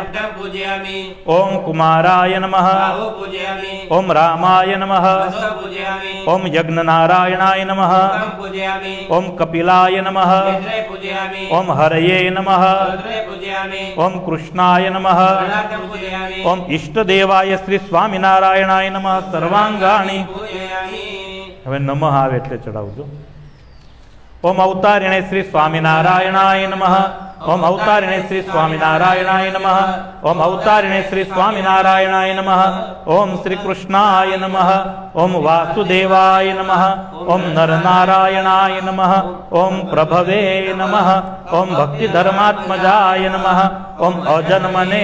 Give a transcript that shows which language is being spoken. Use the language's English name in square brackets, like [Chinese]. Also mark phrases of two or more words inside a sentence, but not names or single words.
[Sanskrit] ओम कुमाराय नमः ओम रामाय नमः ओम यज्ञनारायणाय नमः ओम कपिलाय नमः ओम हरये नमः ओम कृष्णाय नमः ओम इष्टदेवाय श्री स्वामीनारायणाय नमः सर्वांगाणि। [Gujarati] હવે નમઃ આવે એટલે ચડાવજો। [Sanskrit] ओम अवतारिणे श्री स्वामीनारायणाय नमः ओम अवतारिणे श्री स्वामीनारायणाय नमः ओम अवतारिणे श्री स्वामीनारायणाय नमः ओम श्री कृष्णाय नमः ओम वासुदेवाय नमः ओम नरनारायणाय नमः ओम प्रभवे नमः ओम भक्तिधर्मात्मजाय नमः ओम अजन्मने